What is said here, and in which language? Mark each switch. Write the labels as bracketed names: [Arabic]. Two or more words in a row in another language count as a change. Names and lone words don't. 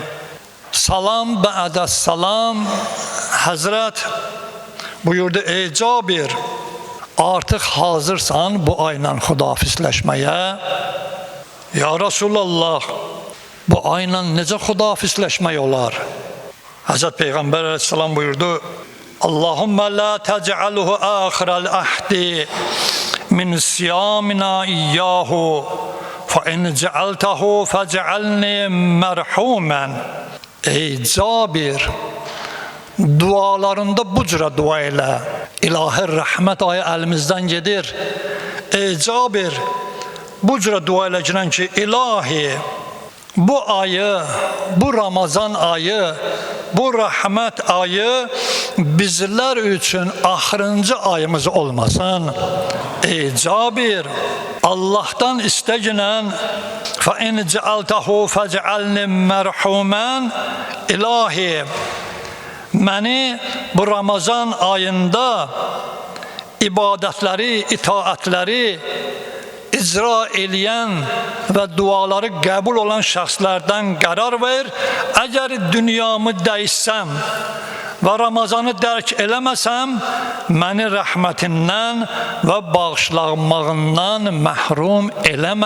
[Azerbaijani] Salam bə'də salam, Həzrət buyurdu, ey Cabir, artıq hazırsan bu ayla xudafisləşməyə. Ya Rasulallah, bu ayla necə xudafisləşmək olar? Həzrət Peyğəmbər əleyhissalam buyurdu, [Arabic] اللهم لا تجعله آخر العهد من صيامنا إياه فإن جعلته فاجعلني مرحوما. [Azerbaijani] Ey Cabir, dualarında bu cürə dua elə. İlahi rəhmət ayı əlimizdən gedir. Ey Cabir, bu cürə dua eləcəkən ki, ilahi, bu ayı, bu Ramazan ayı, bu rəhmət ayı bizlər üçün axırıncı ayımız olmasın. Ey Cabir, Allahdan istəginən [Arabic] فَاِنْ جَعَلْتَهُ فَجَعَلْنِ مَرْحُمًا. [Azerbaijani] İlahi, məni bu Ramazan ayında ibadətləri, itaətləri icra eləyən və duaları qəbul olan şəxslərdən qərar ver. Əgər dünyamı dəyişsəm və Ramazanı dərk eləməsəm, məni rəhmətindən və bağışlanmağından məhrum eləmə.